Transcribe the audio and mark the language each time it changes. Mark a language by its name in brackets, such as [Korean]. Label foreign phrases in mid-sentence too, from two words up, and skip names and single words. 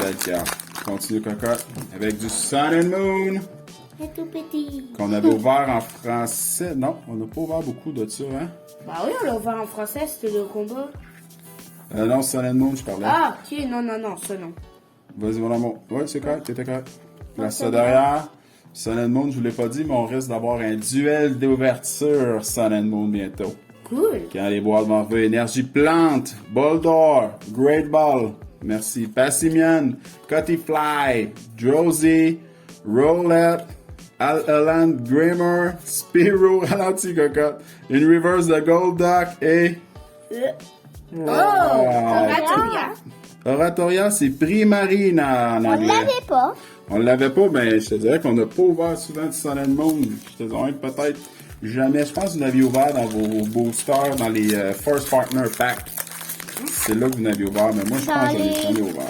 [French] belle carte. Continue, cocotte. Avec du Sun and Moon, C'est tout petit. qu'on avait ouvert en français. Non, on n'a pas ouvert beaucoup de ça, hein? Bah oui, on l'a ouvert en français, c'était le combat. Non, Sun and Moon, je parlais. Ah, ok, non, ça non. Vas-y, mon amour. Ouais, c'est correct, t'étais correct. Place ça derrière. Sun and Moon, je vous l'ai pas dit, mais on risque d'avoir un duel d'ouverture Sun and Moon bientôt. Cool. Quand les boîtes vont arriver, Énergie Plante, Boldor, Great Ball, merci, Passimian, Cuttyfly, Drowsy, Rowlet, Alan Grimmer, Spiro, ralenti cocotte, [English] In Reverse [French] de Golduck et... Oh, Oratoria. Oratoria, c'est Primarina en On anglais. l'avait pas. On l'avait pas, mais je te dirais qu'on n'a pas ouvert souvent du Sun and Moon. Je te dirais peut-être jamais. Je pense que vous l'aviez ouvert dans vos boosters, dans les First Partner Pack. C'est là que vous l'aviez ouvert, mais moi je pense Dans que je l'ai jamais les, ouvert.